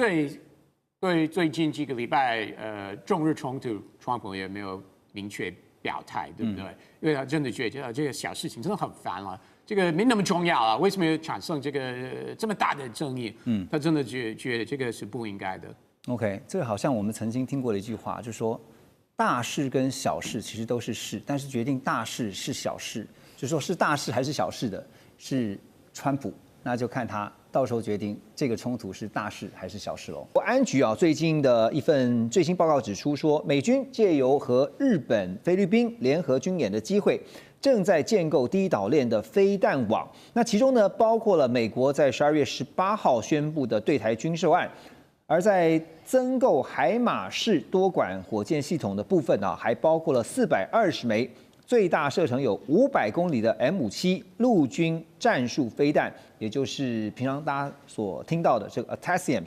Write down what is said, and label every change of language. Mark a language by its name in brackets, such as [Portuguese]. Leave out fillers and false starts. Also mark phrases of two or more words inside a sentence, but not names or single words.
[Chinese] 對最近幾個禮拜，中日衝突，川普也沒有明確表態，對不對？因為他真的覺得這個小事情真的很煩了。這個沒那麼重要啊，為什麼要產生這個這麼大的爭議？他真的覺得這個是不應該的。 OK， 這個好像我們曾經聽過的一句話，就是說大事跟小事其實都是事，但是決定大事是小事，就是說是大事還是小事的是川普，那就看他到時候決定這個衝突是大事還是小事嘍。國安局最近的一份最新報告指出說，美軍借由和日本、菲律賓聯合軍演的機會，正在建構第一島鏈的飛彈網，那其中呢包括了美國在12月18號宣布的對台軍售案，而在增購海馬式多管火箭系統的部分還包括了420枚最大射程有500公里的 M57陸軍戰術飛彈，也就是平常大家所聽到的這個 ATACMS。